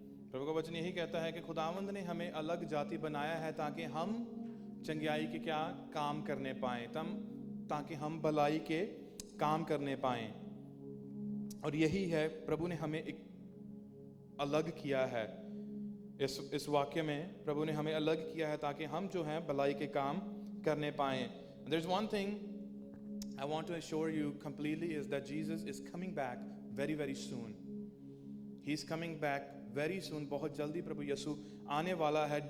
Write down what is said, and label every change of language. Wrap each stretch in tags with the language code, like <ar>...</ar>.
<hi>प्रभु का वचन यही कहता है कि खुदावंद ने हमें अलग जाति बनाया है ताकि हम चंगियाई के क्या काम करने पाएं, ताकि हम भलाई के काम करने पाएं। और यही है, प्रभु ने हमें एक अलग किया है। इस वाक्य में प्रभु ने हमें अलग किया है ताकि हम जो हैं भलाई के काम करने पाएं।</hi> <en>There's one thing I want to assure you completely is that Jesus is coming back very very soon. He's coming back very soon.</en> <hi>बहुत जल्दी प्रभु यीशु आने वाला है.</hi>